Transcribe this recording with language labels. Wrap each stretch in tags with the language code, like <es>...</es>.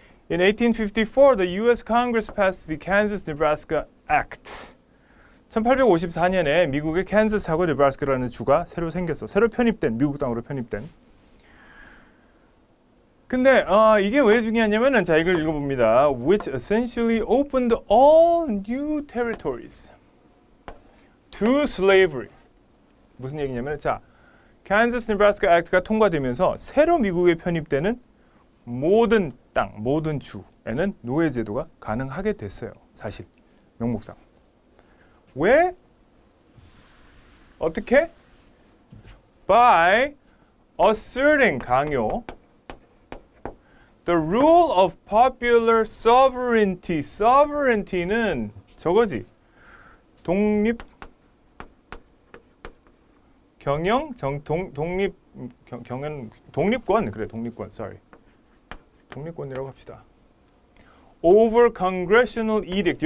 <en>In 1854, the U.S. Congress passed the Kansas-Nebraska Act.</en> <ko>1854년에 미국의 캔자스하고 네브라스카라는 주가 새로 생겼어. 새로 편입된, 미국 땅으로 편입된. 근데 이게 왜 중요하냐면은 자 이걸 읽어봅니다.</ko> <en>Which essentially opened all new territories to slavery.</en> <ko>무슨 얘기냐면 자 캔자스 네브라스카 액트가 통과되면서 새로 미국에 편입되는 모든 땅, 모든 주에는 노예 제도가 가능하게 됐어요. 사실 명목상. 왜? 어떻게?</ko> <en>By asserting</en> <ko>강요</ko> <en>the rule of popular sovereignty.</en> <ko>sovereignty는 저거지. 독립 경영 독립 경영 독립권 그래 독립권</ko> <en>sorry</en> <ko>독립권이라고 합시다.</ko> <en>over congressional edict.</en>